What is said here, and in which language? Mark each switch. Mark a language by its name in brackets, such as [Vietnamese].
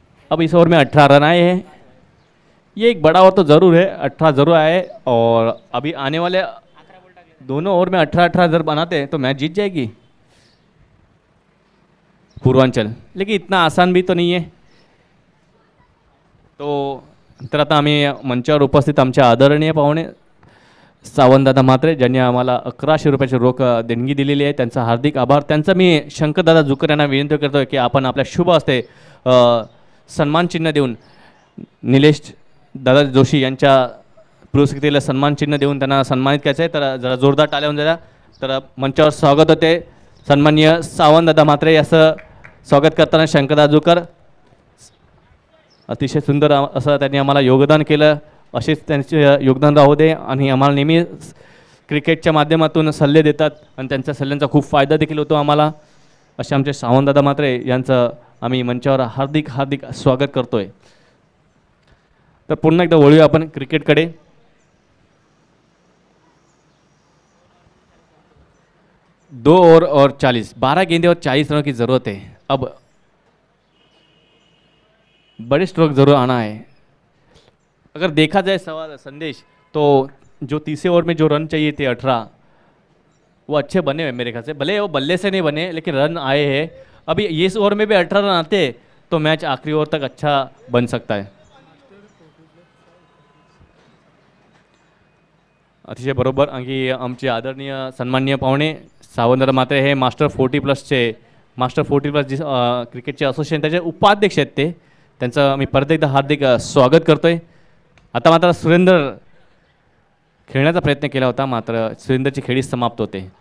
[Hindi] अब इस ओवर में 18 रन आए हैं. ये एक बड़ा ओवर तो ज़रूर है, 18 ज़रूर आए. और अभी आने वाले दोनों ओवर में 18-18 अगर बनाते हैं तो मैच जीत जाएगी पूर्वांचल. लेकिन इतना आसान भी तो नहीं है. [Marathi] तो तर आता आम्ही मंचावर उपस्थित आमच्या आदरणीय पाहुणे सावंतदादा म्हात्रे, ज्यांनी आम्हाला 1100 रुपयाची रोख देणगी दिलेली आहे, त्यांचा हार्दिक आभार. त्यांचा मी शंकरदादा जुकर यांना विनंती करतो की आपण आपल्या शुभ हस्ते सन्मान चिन्ह देऊन निलेश दादा जोशी यांच्या पुरस्कृतीला सन्मान चिन्ह देऊन त्यांना सन्मानित करायचं आहे. तर जरा जोरदार टाळ्या होऊन द्या. तर मंचावर स्वागत होते सन्माननीय सावंतदादा म्हात्रे असं स्वागत करताना शंकरदा जोकर अतिशय सुंदर असं त्यांनी आम्हाला योगदान केलं. असेच त्यांचे योगदान राहू दे आणि आम्हाला नेहमी क्रिकेटच्या माध्यमातून सल्ले देतात आणि त्यांच्या सल्ल्यांचा खूप फायदा देखील होतो आम्हाला. असे आमचे सावंतदादा म्हात्रे यांचं आम्ही मंचावर हार्दिक हार्दिक स्वागत करतोय. तर पुन्हा एकदा वळूया आपण क्रिकेटकडे. [Hindi] दो ओवर और 40 12 गेंदे और 40 रनों की ज़रूरत है. अब बड़े स्ट्रोक ज़रूर आना है. अगर देखा जाए सवाल संदेश तो जो तीसरे ओवर में जो रन चाहिए थे 18 वो अच्छे बने हुए मेरे ख्याल से. भले वो बल्ले से नहीं बने लेकिन रन आए हैं. अभी इस ओवर में भी 18 रन आते तो मैच आखिरी ओवर तक अच्छा बन सकता है. [Marathi] अतिशय बरोबर. आणखी आमचे आदरणीय सन्माननीय पाहुणे सावंतदादा म्हात्रे हे मास्टर 40+चे मास्टर 40+ क्रिकेटचे असोसिएशन त्याचे उपाध्यक्ष आहेत. त्यांचं मी परत एकदा हार्दिक स्वागत करतोय. आता मात्र सुरेंद्र खेळण्याचा प्रयत्न केला होता मात्र सुरेंद्रची खेळी समाप्त होते.